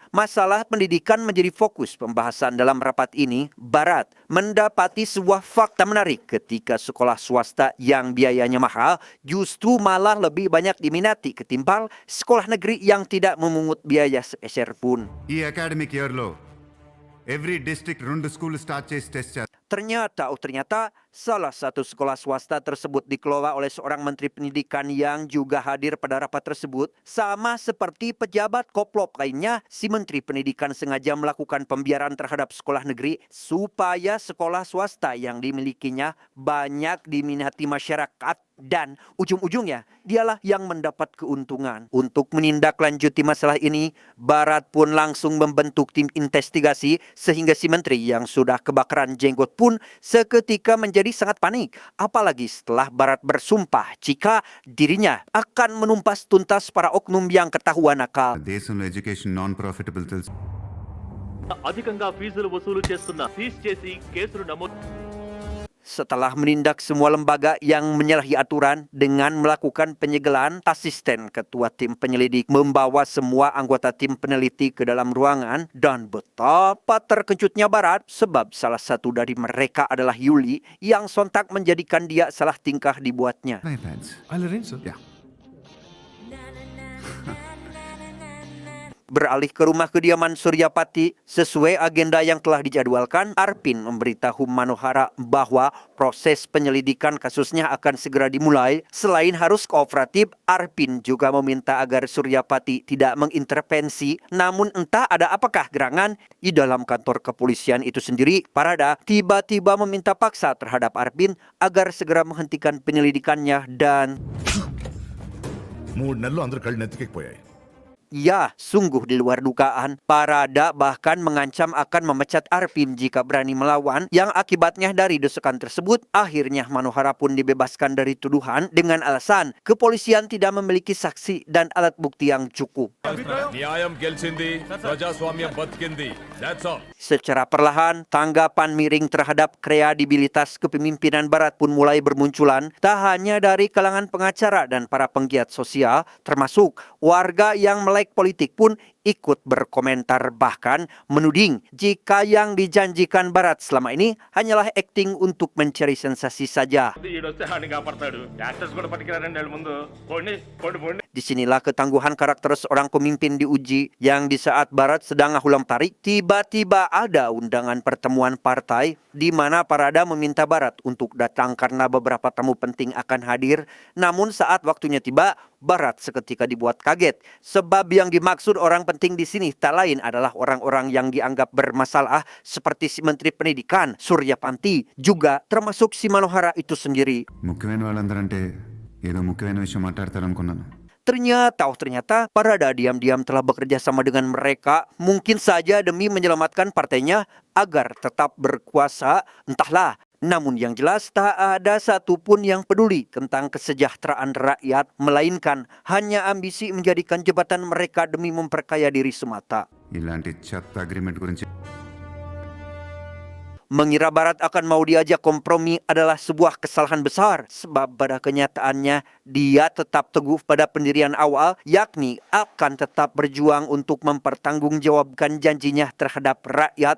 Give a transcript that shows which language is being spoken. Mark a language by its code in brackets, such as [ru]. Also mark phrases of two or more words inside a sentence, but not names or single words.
[id] Masalah pendidikan menjadi fokus pembahasan dalam rapat ini. Barat mendapati sebuah fakta menarik ketika sekolah swasta yang biayanya mahal justru malah lebih banyak diminati ketimbang sekolah negeri yang tidak memungut biaya sepeser pun. [te] ఈ [en] academic yearlo every district [te] 2 [en] school start [te] చేసి టెస్ట్ చేస్తారు [id] Ternyata salah satu sekolah swasta tersebut dikelola oleh seorang menteri pendidikan yang juga hadir pada rapat tersebut. Sama seperti pejabat koplop lainnya, si menteri pendidikan sengaja melakukan pembiaran terhadap sekolah negeri supaya sekolah swasta yang dimilikinya banyak diminati masyarakat. Dan ujung-ujungnya dialah yang mendapat keuntungan. Untuk menindaklanjuti masalah ini, Barat pun langsung membentuk tim investigasi sehingga si menteri yang sudah kebakaran jenggot pun seketika menjadi sangat panik. Apalagi setelah Barat bersumpah jika dirinya akan menumpas tuntas para oknum yang ketahuan nakal. [te] దేశంలో [en] education non profitable [te] తెలుసు అధికంగా ఫీజులు వసూలు చేస్తున్న సీజ్ చేసి కేసులు నమోదు. [id] Setelah menindak semua lembaga yang menyalahi aturan dengan melakukan penyegelan, asisten ketua tim penyelidik membawa semua anggota tim peneliti ke dalam ruangan dan betapa terkejutnya Barat sebab salah satu dari mereka adalah Yuli yang sontak menjadikan dia salah tingkah dibuatnya. [en] iPads. I'll arrange, sir. Yeah. [id] Beralih ke rumah kediaman Suryapati, sesuai agenda yang telah dijadwalkan, Arpin memberitahu Manohara bahwa proses penyelidikan kasusnya akan segera dimulai. Selain harus kooperatif, Arpin juga meminta agar Suryapati tidak mengintervensi. Namun entah ada apakah gerangan di dalam kantor kepolisian itu sendiri, Parada tiba-tiba meminta paksa terhadap Arpin agar segera menghentikan penyelidikannya dan [te] 3 నెలలు అందరు కళ్ళు నెత్తికెక్కిపోయాయి. [id] ya, sungguh di luar dugaan. Parada bahkan mengancam akan memecat Arpin jika berani melawan, yang akibatnya dari desakan tersebut, akhirnya Manohara pun dibebaskan dari tuduhan dengan alasan kepolisian tidak memiliki saksi dan alat bukti yang cukup. [te] న్యాయం గెలిచింది ప్రజాస్వామ్యం బతికింది [en] that's all [id] Secara perlahan, tanggapan miring terhadap kredibilitas kepemimpinan Barat pun mulai bermunculan, tak hanya dari kalangan pengacara dan para penggiat sosial, termasuk warga yang melek politik pun ikut berkomentar, bahkan menuding jika yang dijanjikan Barat selama ini hanyalah akting untuk mencari sensasi saja. [te] ఈడొస్తే హాని కాపాడతాడు యాక్టర్స్ కూడా పట్టుకురారండి వాళ్ళ ముందు పోండి పోండి పోండి [id] Disinilah ketangguhan karakter seorang pemimpin diuji, yang di saat Barat sedang ulang tarik, tiba-tiba ada undangan pertemuan partai di mana Parada meminta Barat untuk datang karena beberapa tamu penting akan hadir. Namun saat waktunya tiba, Barat seketika dibuat kaget, sebab yang dimaksud orang penting di sini tak lain adalah orang-orang yang dianggap bermasalah seperti si Menteri Pendidikan Suryapati, juga termasuk si Manohara itu sendiri. [te] ముఖ్యమైన వాళ్ళందరంటే ఏదో ముఖ్యమైన విషయం మాట్లాడతారనుకున్నాను. [id] Ternyata Parada diam-diam telah bekerja sama dengan mereka, mungkin saja demi menyelamatkan partainya agar tetap berkuasa, entahlah. Namun yang jelas tak ada satupun yang peduli tentang kesejahteraan rakyat, melainkan hanya ambisi menjadikan jabatan mereka demi memperkaya diri semata. [te] ఇలాంటి చెత్త అగ్రిమెంట్ గురించి [id] Mengira Barat akan mau diajak kompromi adalah sebuah kesalahan besar, sebab pada kenyataannya dia tetap teguh pada pendirian awal, yakni akan tetap berjuang untuk mempertanggungjawabkan janjinya terhadap rakyat.